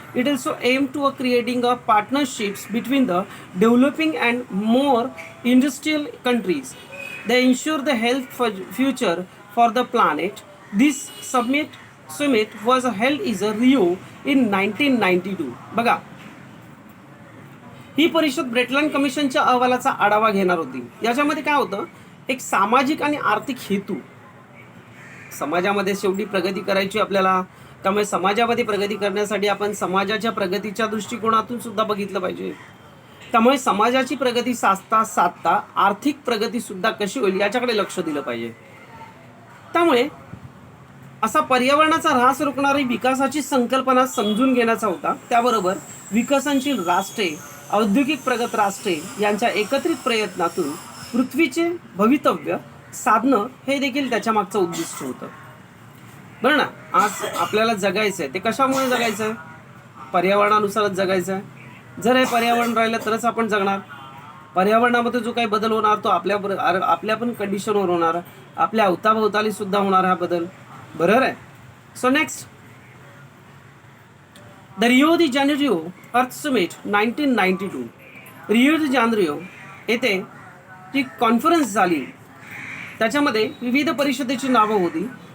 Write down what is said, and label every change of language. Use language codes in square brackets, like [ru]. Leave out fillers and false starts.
[en] It also aimed to creating a partnerships between the developing and more industrial countries. They ensure the health future for the planet. This summit was held in Rio in 1992. [mr] बघा, ही परिषद ब्रेटलँड कमिशनच्या अहवालाचा आढावा घेणार होती. याच्यामध्ये काय होतं, एक सामाजिक आणि आर्थिक हेतू. समाजामध्ये शेवटी प्रगती करायची आपल्याला, त्यामुळे समाजामध्ये प्रगती करण्यासाठी आपण समाजाच्या प्रगतीच्या दृष्टिकोनातून सुद्धा बघितलं पाहिजे. त्यामुळे समाजाची प्रगती साधता आर्थिक प्रगती सुद्धा कशी होईल याच्याकडे लक्ष दिलं पाहिजे. त्यामुळे असा पर्यावरणाचा ऱ्हास रोखणारी विकासाची संकल्पना समजून घेण्याचा होता. त्याबरोबर विकसनशील राष्ट्रे, औद्योगिक प्रगत राष्ट्रे यांच्या एकत्रित प्रयत्नातून पृथ्वीचे भवितव्य साधणं हे देखील त्याच्या मागचं उद्दिष्ट होतं. बरं ना, आज आपल्याला जगायचं आहे, ते कशामुळे जगायचं आहे, पर्यावरणानुसारच जगायचं आहे. जर हे पर्यावरण राहिलं तरच आपण जगणार. पर्यावरणामध्ये जो काही बदल होणार तो आपल्या पण कंडिशनवर होणार, आपल्या अवताभोवताली सुद्धा होणार हा बदल. बरोबर आहे. [en] So next, the Rio de Janeiro earth summit 1992. [mr] रिओ दी जानेरिओ येथे जी कॉन्फरन्स झाली त्याच्यामध्ये विविध परिषदेची नावं होती.